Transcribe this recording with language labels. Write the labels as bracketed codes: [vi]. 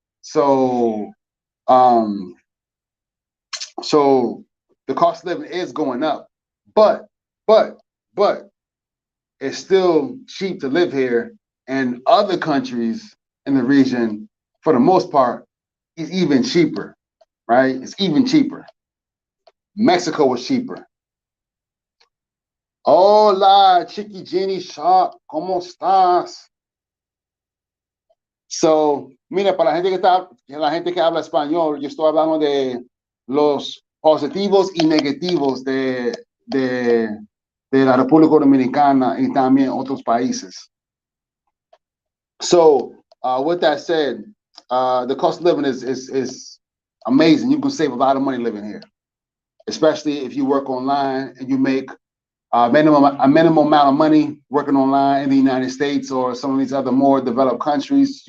[en] So, so the cost of living is going up, but it's still cheap to live here. And other countries in the region, for the most part, is even cheaper, right? It's even cheaper. Mexico was cheaper. [es] Hola, Chiqui Jenny Shop, ¿cómo estás? So, mira, para la gente que habla español, yo estoy hablando de los positivos y negativos de la República Dominicana y también otros países. [en] So, with that said, the cost of living is amazing. You can save a lot of money living here, especially if you work online and you make a minimum amount of money working online in the United States or some of these other more developed countries.